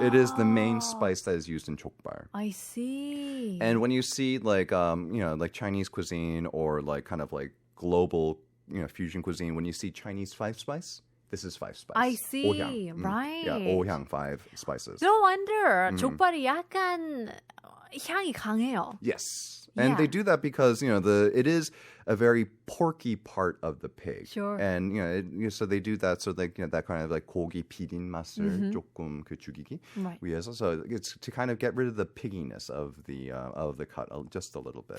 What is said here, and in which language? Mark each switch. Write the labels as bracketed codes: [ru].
[en] It is the main spice that is used in 족발. I see. And when you see like like Chinese cuisine or like kind of like global fusion cuisine, when you see Chinese five spice, this is five spice. I see. [ko] 오향. [en] Right. Yeah, 오향, 5 spices. No wonder. [ko] 족발이 약간 향이 강해요. [en] Yes. And Yeah. they do that because, it is a very porky part of the pig. Sure. And, so they do that so that, that kind of like [ko] 고기 비린 맛을 조금 죽이기 [en] Right. [ko] 위해서. [en] So it's to kind of get rid of the pigginess of the cut just a little bit.